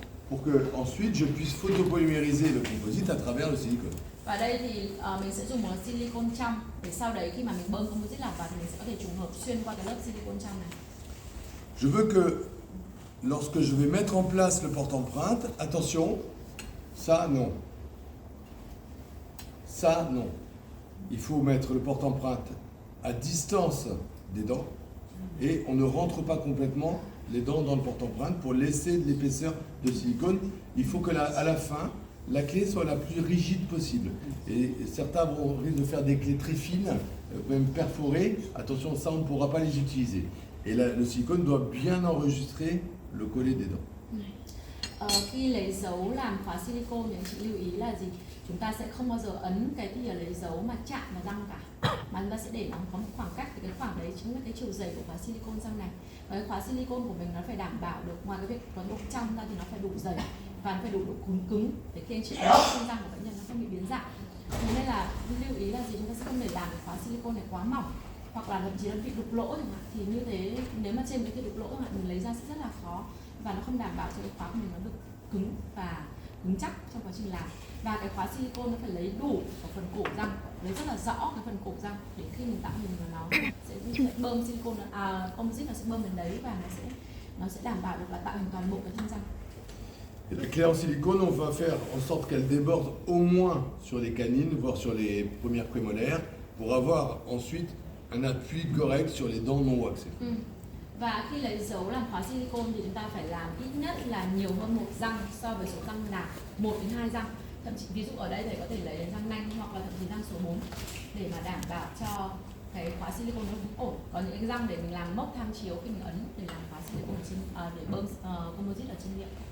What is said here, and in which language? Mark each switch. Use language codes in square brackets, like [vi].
[fr] pour que ensuite je puisse photopolymériser le composite à travers le silicone. [vi] Và đây thì mình sẽ dùng một silicon trong để sau đấy khi mà mình bơm composite lọc vào thì mình sẽ có thể trùng hợp xuyên qua cái lớp silicon trong này. [fr] Je veux que lorsque je vais mettre en place le porte-empreinte, attention, ça non. Ça non. Il faut mettre le porte-empreinte à distance des dents et on ne rentre pas complètement les dents dans le porte-empreinte pour laisser de l'épaisseur de silicone. Il faut que à la fin, la clé soit la plus rigide possible. Et certains risquent de faire des clés très fines, même perforées. Attention, ça on ne pourra pas les utiliser. Et le silicone doit bien enregistrer le collet des dents. [vi] Khi lấy dấu làm khóa silicone thì anh chị lưu ý là gì? Chúng ta sẽ không bao giờ ấn cái thìa lấy dấu mà chạm vào răng cả, mà chúng ta sẽ để nó có một khoảng cách, thì cái khoảng đấy chính là cái chiều dày của khóa silicone răng này. Và cái khóa silicone của mình nó phải đảm bảo được, ngoài cái việc có độ trong ra thì nó phải đủ dày và nó phải đủ độ cứng để khi anh chị ấn trên răng của bệnh nhân nó không bị biến dạng. Thế nên là lưu ý là gì? Chúng ta sẽ không để làm cái khóa silicone này quá mỏng, hoặc là thậm chí nó bị đục lỗ chẳng hạn, thì như thế nếu mà trên cái thìa đục lỗ chẳng hạn mình lấy ra sẽ rất là khó và nó không đảm bảo cho cái khóa của mình nó được cứng và cứng chắc trong quá trình làm. Và cái khóa silicone nó phải lấy đủ ở phần cổ răng, lấy rất là rõ cái phần cổ răng để khi mình tạo hình nó sẽ bơm silicone, composite nó sẽ bơm đến đấy và nó sẽ đảm bảo được là tạo hình toàn bộ cái thân răng. [fr] Et la clé en silicone, on va faire en sorte qu'elle déborde au moins sur les canines, voire sur les premières prémolaires, pour avoir ensuite un appui correct sur les dents non waxées. [vi] Và khi lấy dấu làm khóa silicone thì chúng ta phải làm ít nhất là nhiều hơn một răng so với số răng nạc, 1 đến 2 răng. Thậm chí ví dụ ở đây thầy có thể lấy đến răng nanh hoặc là thậm chí răng số 4 để mà đảm bảo cho cái khóa silicone nó đúng ổn. Có những cái răng để mình làm mốc tham chiếu khi mình ấn để làm khóa silicone để bơm composite ở trên miệng.